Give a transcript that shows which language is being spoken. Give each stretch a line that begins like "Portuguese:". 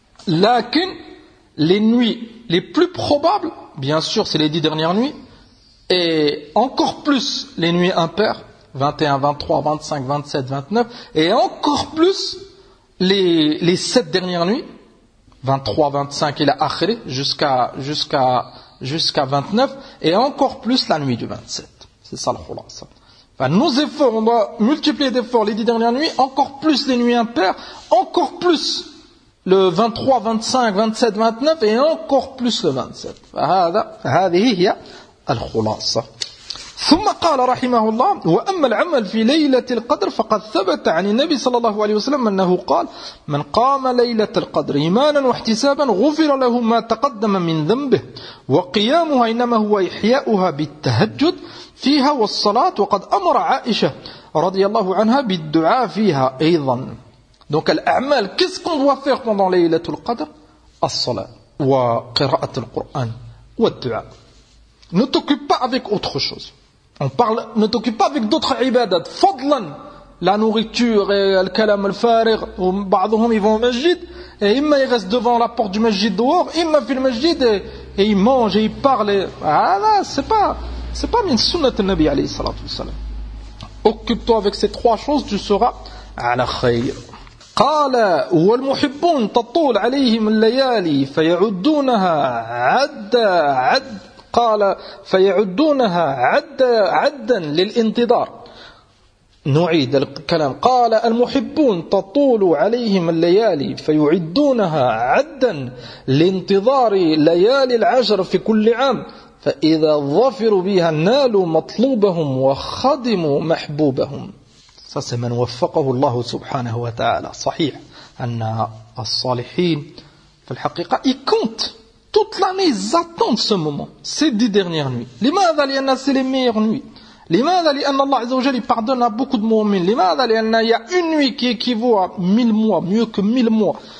Arabic: لكن
French: les nuits les plus probables bien sûr c'est les 10 dernières nuits et encore plus les nuits impaires 21, 23, 25, 27, 29 et encore plus les 7 dernières nuits 23, 25 et la akhiré jusqu'à 29 et encore plus la nuit du 27. C'est ça le khulasa. Enfin, nos efforts, on doit multiplier d'efforts les 10 dernières nuits, encore plus les nuits impaires, encore plus le 23, 25, 27, 29 et encore plus le 27.
Arabic: Hadhihi hiya al khulasa. ثم قال رحمه الله وأما العمل في ليلة القدر فقد ثبت عن النبي صلى الله عليه وسلم أنه قال من قام ليلة القدر إيمانا واحتسابا غفر له ما تقدم من ذنبه وقيامها إنما هو إحياؤها بالتهجد فيها والصلاة وقد أمر عائشة رضي الله عنها بالدعاء فيها أيضا. دونك الأعمال
French: qu'est-ce qu'on doit faire pendant
Arabic: ليلة القدر؟ الصلاة وقراءة القرآن والدعاء.
French: Ne t'occupe pas avec autre chose. Ne t'occupe pas avec d'autres ibadat.
Arabic: Fadlan,
French: la nourriture et le
Arabic: kalam al-fariq,
French: ou
Arabic: ba'dhum
French: ils vont au masjid, et imma ils restent devant la porte du masjid dehors,
Arabic: imma fil masjid,
French: et ils mangent et ils parlent. C'est pas
Arabic: min sunnat al-Nabi
French: alayhi salatu wassalam. Occupe-toi avec ces trois choses, tu seras
Arabic: ala khayr. قال والمحبون تطول عليهم الليالي فيعدونها عد قال فيعدونها عدا للانتظار. نعيد الكلام. قال المحبون تطول عليهم الليالي فيعدونها عدا لانتظار ليالي العشر في كل عام فإذا ظفروا بها نالوا مطلوبهم وخدموا محبوبهم. هذا من وفقه الله سبحانه وتعالى. صحيح أن الصالحين في الحقيقة يكونت
French: toute l'année, ils attendent ce moment, ces 10 dernières nuits.
Arabic: لماذا لأن
French: c'est les meilleures nuits. لماذا لأن Allah
Arabic: عز وجل
French: pardonne à beaucoup de mu'min.
Arabic: لماذا لأن
French: il y a une nuit qui équivaut à 1000 mois, mieux que 1000 mois.